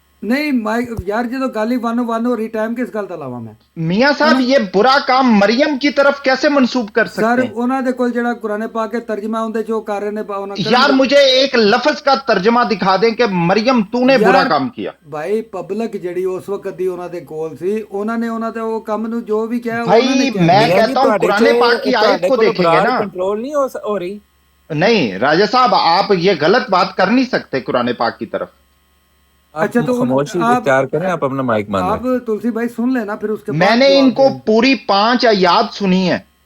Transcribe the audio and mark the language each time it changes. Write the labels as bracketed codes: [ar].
[pa] نہیں یار جدو گل ہی ون ہو رہی، ٹائم کس گل تے لاواں میں؟ [ur] میاں صاحب یہ برا کام مریم کی طرف کیسے منسوب کر سکتے سر ہیں؟ [pa] انہاں دے کول جڑا قرآن پاک کے ترجمہ ہوندے جو کر رہے نے [ur] یار مجھے ایک لفظ کا ترجمہ دکھا دیں کہ مریم تو نے برا کام کیا. [pa] بھائی پبلک جڑی اس وقت دی انہاں دے کول سی، انہاں نے انہاں دے وہ کام نو جو بھی کہا [ur] بھائی میں کہتا ہوں قرآن پاک کی آیت کو دیکھیں گے نا. کنٹرول نہیں ہو رہی. نہیں راجہ صاحب آپ یہ غلط بات کر نہیں سکتے قرآن پاک کی طرف. اچھا تو خاموشی اختیار کریں، آپ اپنا مائک بند آپ تلسی بھائی سن لینا پھر اس کے بعد. میں نے ان کو پوری 5 آیات سنی ہے.